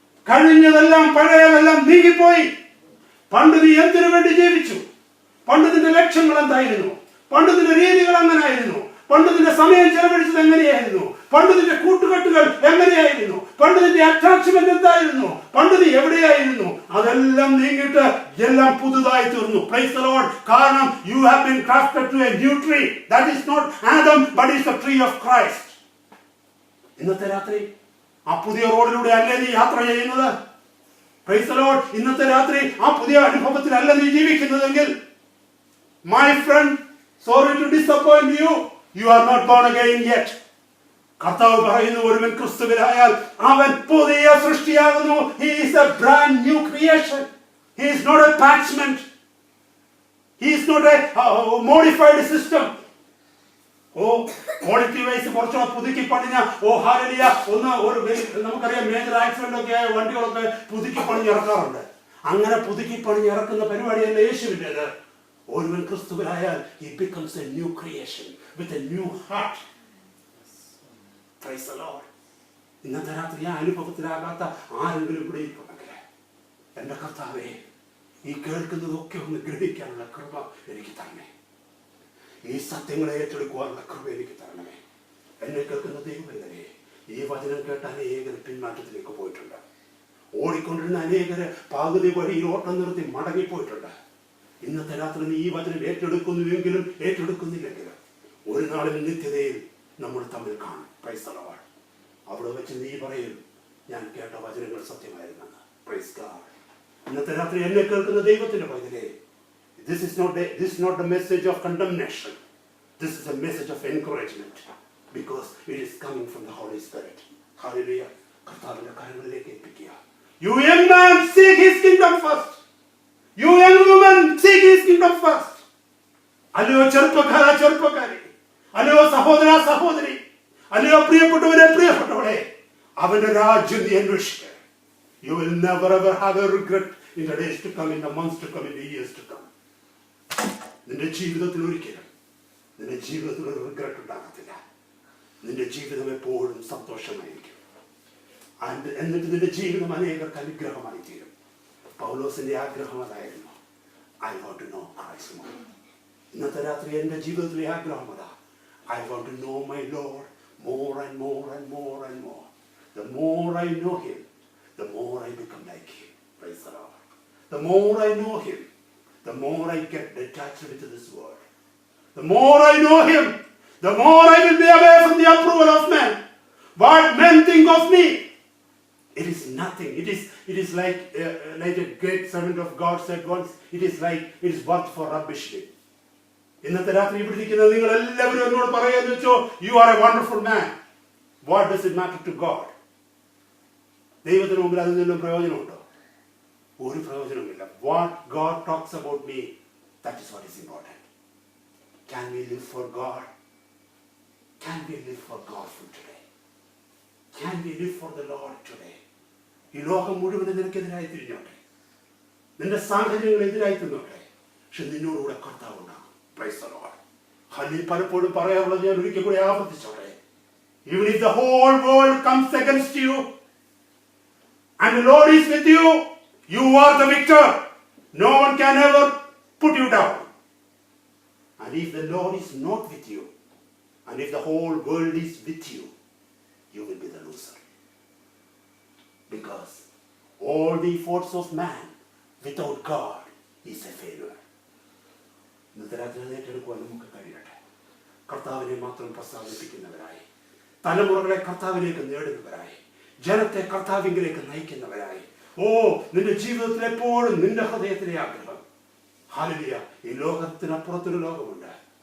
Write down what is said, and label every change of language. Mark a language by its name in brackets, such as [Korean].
[Malayalam] കഴിഞ്ഞതെല്ലാം പഴയതെല്ലാം നീങ്ങിപ്പോയി. പണ്ട് നീ എന്തിനു വേണ്ടി ജീവിച്ചു? പണ്ട് നിന്റെ ലക്ഷ്യങ്ങൾ എന്തായിരുന്നു? പണ്ട് നിന്റെ രീതികൾ എങ്ങനെയായിരുന്നു? പണ്ട് നിന്റെ സമയം ചെലവഴിച്ചത് എങ്ങനെയായിരുന്നു? പണ്ട് നിന്റെ കൂട്ടുകെട്ടുകൾ എങ്ങനെയായിരുന്നു? പണ്ട് നിന്റെ അറ്റാച്ച്മെന്റ് എന്തായിരുന്നു? പണ്ട് നീ എവിടെയായിരുന്നു? അതെല്ലാം നീങ്ങിയിട്ട് എല്ലാം പുതുതായി തീർന്നു. [English] Praise the Lord. [Malayalam] കാരണം [English] you have been crafted to a new tree. That is not Adam, but is the tree of Christ. [Malayalam] ഇന്നത്തെ രാത്രി ആ പുതിയ റോഡിലൂടെ അല്ലേ നീ യാത്ര ചെയ്യുന്നത്? [English] Praise the Lord. [Malayalam] ഇന്നത്തെ രാത്രി ആ പുതിയ അനുഭവത്തിലല്ല നീ ജീവിക്കുന്നതെങ്കിൽ, [English] my friend, sorry to disappoint you, you are not born again yet. [Malayalam] കർത്താവ് പറയുന്നു, ഒരുവൻ ക്രിസ്തുവിലായാൽ അവൻ പുതിയ സൃഷ്ടിയാകുന്നു. [English] He is a brand new creation. He is not a attachment. He is not a modified system. [Malayalam] Quality wise കുറച്ചുകൂടെ പുതുക്കി പണിഞ്ഞ ഹാലലിയ നമുക്കറിയാം, major accident ഒക്കെ ആയ വണ്ടികളൊക്കെ പുതുക്കി പണിഞ്ഞിറക്കാറുണ്ട്. അങ്ങനെ പുതുക്കി പണിഞ്ഞിറക്കുന്ന പരിപാടിയല്ല യേശുവിൻ്റെത്. ഒരുവൻ ക്രിസ്തുവിലായാൽ [English] he becomes a new creation with a new heart. Praise the Lord. [Malayalam] ഇന്നത്തെ രാത്രി ആ അനുഭവത്തിലാകാത്ത ആരെങ്കിലും ഇവിടെ ഇരിപ്പുണ്ടെങ്കിൽ, എന്റെ കർത്താവേ, ഈ കേൾക്കുന്നതൊക്കെ ഒന്ന് ഗ്രഹിക്കാനുള്ള കൃപ എനിക്ക് തരണേ. ഈ സത്യങ്ങളെ ഏറ്റെടുക്കുവാനുള്ള കൃപ എനിക്ക് തരണമേ. എന്നെ കേൾക്കുന്ന ദൈവമേ, ഈ വചനം കേട്ട അനേകർ പിന്മാറ്റത്തിലേക്ക് പോയിട്ടുണ്ട്. ഓടിക്കൊണ്ടിരുന്ന അനേകര് പകുതി വഴിയിൽ ഓട്ടം നിർത്തി മടങ്ങിപ്പോയിട്ടുണ്ട്. ഇന്നത്തെ രാത്രി നീ ഈ വചനം ഏറ്റെടുക്കുന്നുവെങ്കിലും ഏറ്റെടുക്കുന്നില്ലെങ്കിലും ഒരു നാളിൽ നിത്യതയിൽ നമ്മൾ തമ്മിൽ കാണും. [English] Praise the Lord. [Malayalam] അവിടെ വെച്ച് നീ പറയും, ഞാൻ കേട്ട വചനങ്ങൾ സത്യമായിരുന്നെന്ന്. [English] Praise God. [Malayalam] ഇന്നത്തെ രാത്രി എന്നെ കേൾക്കുന്ന ദൈവത്തിന്റെ പൈതലേ, [English] this is not the message of condemnation. This is a message of encouragement, because it is coming from the Holy Spirit. Hallelujah. [Malayalam] കർത്താവിന്റെ കരങ്ങളിലേക്ക് ഏൽപ്പിക്കുക. [English] You young man, seek His kingdom first. You young woman, seek His kingdom first. [Malayalam] അല്ലയോ ചെറുപ്പക്കാരി, അല്ലയോ സഹോദര സഹോദരി, അല്ലയോ പ്രിയപ്പെട്ടവരെ പ്രിയപ്പെട്ടവളെ, അവന്റെ രാജ്യം നീ അന്വേഷിക്കുക. [English] You will never ever have a regret in the days to come, in the months to come, in the years to come. [Malayalam] നിന്റെ ജീവിതത്തിൽ ഒരിക്കലും നിന്റെ ജീവിതത്തിൽ ഒരു റിഗ്രറ്റ് ഉണ്ടാകത്തില്ല. നിന്റെ ജീവിതം എപ്പോഴും സന്തോഷമായിരിക്കും. എന്നിട്ട് നിന്റെ ജീവിതം അനേകർക്ക് അനുഗ്രഹമായി തീരും. പൗലോസിന്റെ ആഗ്രഹം അതായിരുന്നു. [English] I want to know Christ more. [Malayalam] ഇന്നത്തെ രാത്രി എന്റെ ജീവിതത്തിലെ ആഗ്രഹം അതാ. [English] I want to know my Lord more and more and more and more. The more I know Him, the more I become like Him. Praise the Lord. The more I know him, the more I get detached with this world. The more I know him, the more I will be away from the approval of men. What men think of me, it is nothing. It is like a great servant of God said once, it is worth for rubbish. [Malayalam] ഇന്നത്തെ രാത്രി ഇവിടെ ഇരിക്കുന്ന നിങ്ങൾ എല്ലാവരും എന്നോട് പറയാന്ന് വെച്ചോ, [English] You are a wonderful man. What does it matter to God? [Malayalam] ദൈവത്തിന് മുമ്പിൽ അതിൽ നിന്നും പ്രയോജനമുണ്ടോ? ഒരു പ്രയോജനമില്ല. [English] What God talks about me, that is what is important. Can we live for God? Can we live for God from today? Can we live for the Lord today? [Malayalam] ഈ ലോകം മുഴുവനും നിനക്കെതിരായി തിരിഞ്ഞോട്ടെ, നിന്റെ സാഹചര്യങ്ങൾ എതിരായി തിന്നോട്ടെ, പക്ഷെ നിന്നോടുകൂടെ കർത്താവ് ഉണ്ടാകും. [English] Praise the Lord. [Malayalam] ഹല്ലേലൂയ. പലപ്പോഴും പറയാറുള്ളത് ഞാൻ ഒരിക്കൽ കൂടെ ആവർത്തിച്ചോട്ടെ. [English] Even if the whole world comes against you and the Lord is with you, you are the victor. No one can ever put you down. And if the Lord is not with you, and if the whole world is with you, you will be the loser. Because all the efforts of man without God is a failure. [Malayalam] ഇന്നത്തെ രാത്രി ഏറ്റെടുക്കുവാൻ നമുക്ക് കഴിയട്ടെ. കർത്താവിനെ മാത്രം പ്രസാദിപ്പിക്കുന്നവരായി, തലമുറകളെ കർത്താവിലേക്ക് നേടുന്നവരായി, ജനത്തെ കർത്താവിലേക്ക് നയിക്കുന്നവരായി. ഓ, നിന്റെ ജീവിതത്തിൽ എപ്പോഴും നിന്റെ ഹൃദയത്തിലെ ആഗ്രഹം, ഹല്ലേലൂയ, ഈ ലോകത്തിനപ്പുറത്തൊരു ലോകമുണ്ട്.